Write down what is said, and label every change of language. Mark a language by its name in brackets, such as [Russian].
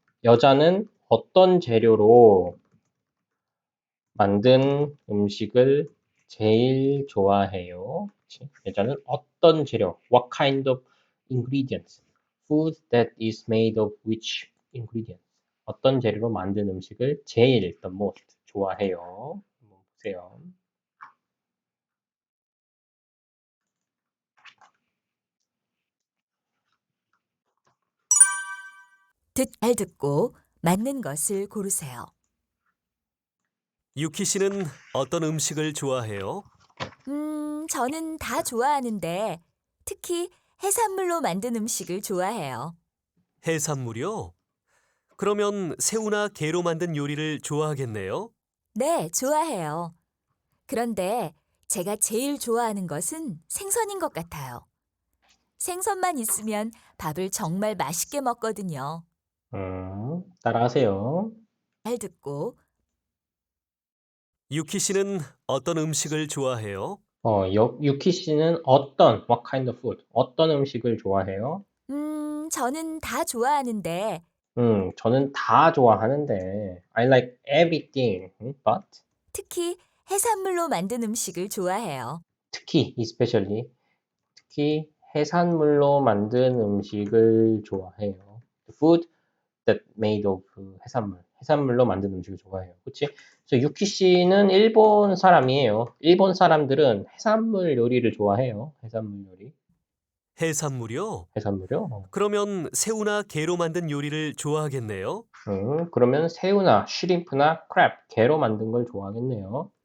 [Korean] 여자는 어떤 재료로 만든 음식을 제일 좋아해요? 그치? 여자는 어떤 재료? [English] What kind of ingredients? Food that is made of which ingredients? [Korean] 어떤 재료로 만든 음식을 제일, [English] the most, [Korean] 좋아해요? 한번 보세요. 잘 듣고 맞는 것을 고르세요. 유키 씨는 어떤 음식을 좋아해요? 저는 다 좋아하는데 특히 해산물로 만든 음식을 좋아해요. 해산물이요? 그러면 새우나 게로 만든 요리를 좋아하겠네요? 네, 좋아해요. 그런데 제가 제일 좋아하는 것은 생선인 것 같아요. 생선만 있으면 밥을 정말 맛있게 먹거든요. 따라하세요. 잘 듣고 유키 씨는 어떤 음식을 좋아해요? 유키 씨는 [English] what kind of food, [Korean] 어떤 음식을 좋아해요? 저는 다 좋아하는데 저는 다 좋아하는데, [English] I like everything, but, [Korean] 특히 해산물로 만든 음식을 좋아해요. 특히, [English] especially, [Korean] 특히 해산물로 만든 음식을 좋아해요. [English] The food that made of [Korean] 해산물로 만든 음식을 좋아해요. 그치? 그래서 유키 씨는 일본 사람이에요. 일본 사람들은 해산물 요리를 좋아해요. 해산물 요리. 해산물이요? 해산물요? 그러면 새우나 게로 만든 요리를 좋아하겠네요? 그러면 새우나 쉬림프나 크랩, 게로 만든 걸 좋아하겠네요.